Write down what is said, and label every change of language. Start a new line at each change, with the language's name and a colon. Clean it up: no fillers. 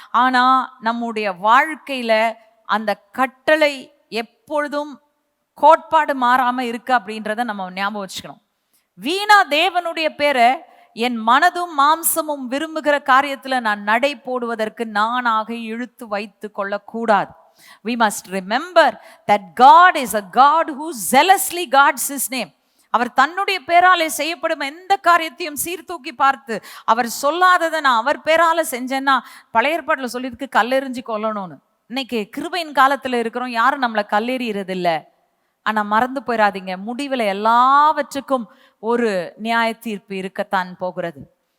Tamil: ஆனா நம்முடைய வாழ்க்கையில அந்த கட்டளை எப்பொழுதும் கோட்பாடு மாறாம இருக்கு அப்படின்றத நம்ம ஞாபகம் வச்சுக்கணும். வீணா தேவனுடைய பேரை என் மனதும் மாம்சமும் விரும்புகிற காரியத்துல நான் நடை போடுவதற்கு நானாக இழுத்து வைத்து கொள்ளக்கூடாது.
English: We must remember that God is a God who zealously guards his name.
Tamil: அவர் தன்னுடைய பேராலே செய்யப்படும் எந்த காரியத்தையும் சீர்தூக்கி பார்த்து, அவர் சொல்லாததை நான் அவர் பேரால செஞ்சேன்னா, பழைய ஏற்பாட்டில் சொல்லியிருக்கு கல்லெறிஞ்சு கொல்லணும்னு. இன்னைக்கு கிருபையின் காலத்துல இருக்கிறோம், யாரும் நம்மளை கல்லெறியறது இல்லை. ஆனா மறந்து போயிடாதீங்க, முடிவில் எல்லாவற்றுக்கும் ஒரு நியாய தீர்ப்பு இருக்கத்தான் போகிறது.